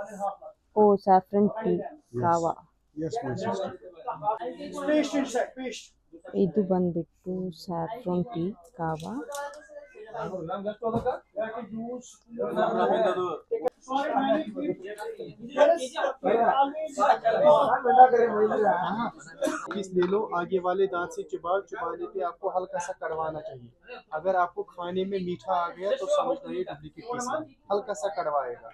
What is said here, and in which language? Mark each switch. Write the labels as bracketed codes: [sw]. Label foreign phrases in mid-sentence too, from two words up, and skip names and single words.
[hi] ओ [en] saffron tea [hi] कावा. [en] Yes, my sister. [kn] ಇದು ಬಂದ್ಬಿಟ್ಟು [en] saffron tea [kn] ಕಾವಾ. [hi] पीस ले लो, आगे वाले दांत से चबाओ, चबाने पे आपको हल्का सा कड़वाना चाहिए. अगर आपको खाने में मीठा आ गया तो समझना ये डुप्लीकेट पीस है, हल्का सा कड़वाएगा.